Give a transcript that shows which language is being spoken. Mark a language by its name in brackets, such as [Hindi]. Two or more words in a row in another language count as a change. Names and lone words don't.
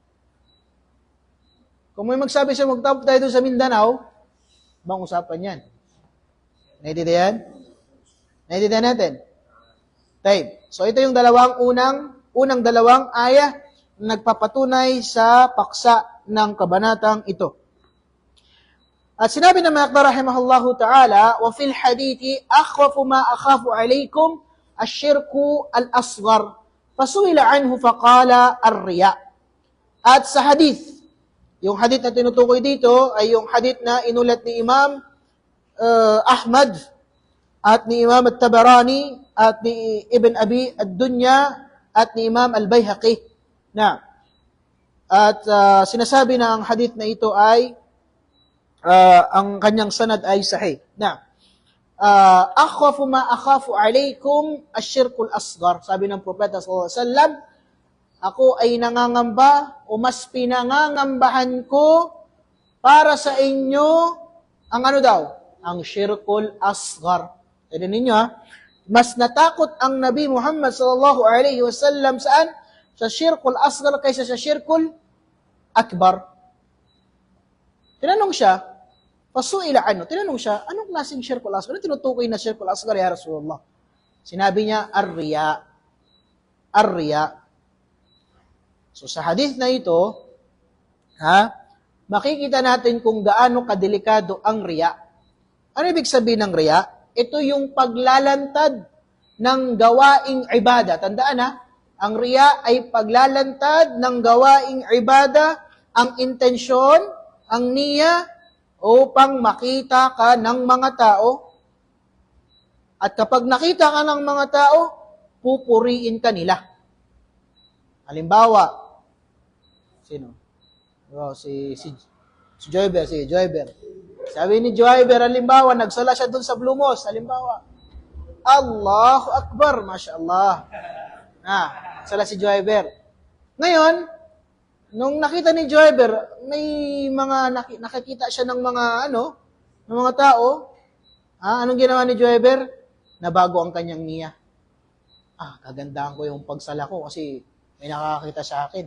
[Filipino] Kung may magsabi siya, magtawaf tayo doon sa Mindanao, bang usapan yan? Naintindihan? Naintindihan natin? Tayo. So ito yung unang dalawang ayah na nagpapatunay sa paksa ng kabanatang ito. At sinabi na [Arabic] Maqdar رحمه الله تعالى، وفي الحديث، أخوف ما أخاف عليكم الشرك الأصغر. فسئل عنه فقال الرياء. [Filipino] At sa hadith, yung hadith na tinutukoy dito ay yung hadith na inulat ni Imam Ahmad at ni Imam At-Tabarani at ni Ibn Abi Ad-Dunya at ni Imam Al-Bayhaqi. At sinasabi na ang hadith na ito ay ang kanyang sanad ay sahih. [Arabic] أخوف ما أخاف عليكم الشرك الأصغر. [Filipino] Sabi ng propeta [Arabic] صلى الله عليه وسلم, [Filipino] ako ay nangangamba o mas pinangangambahan ko para sa inyo ang ano daw? Ang [Arabic] الشرك الأصغر. [Filipino] Tignan ninyo mas natakot ang Nabi Muhammad [Arabic] صلى الله عليه وسلم [Filipino] saan? Sa [Arabic] الشرك الأصغر [Filipino] kaysa sa [Arabic] الشرك الأكبر. [Filipino] Tinanong siya, pasuila ano? Tinanong siya, anong klaseng [Arabic] الشرك الأصغر? [Filipino] Ano tinutukoy na [Arabic] الشرك الأصغر يا رسول الله? [Filipino] Sinabi niya, ar-riya. Ar-riya. So sa hadith na ito, makikita natin kung gaano kadelikado ang riya. Ano ibig sabihin ng riya? Ito yung paglalantad ng gawaing ibada. Tandaan ang riya ay paglalantad ng gawaing ibada, ang intensyon, ang niya, upang makita ka ng mga tao. At kapag nakita ka ng mga tao, pupuriin ka nila. Halimbawa, sino? Oh, si Joyber, Sabi ni Joyber, halimbawa, nagsala siya dun sa Blue Mosque, halimbawa. [Arabic] الله أكبر، ما شاء الله. [Filipino] Sala si Joyber. Ngayon, nung nakita ni Joyber, may mga nakikita siya ng mga tao. Anong ginawa ni Joyber? Nabago ang kanyang niya. Kagandahan ko yung pagsala ko kasi may nakakita sa akin.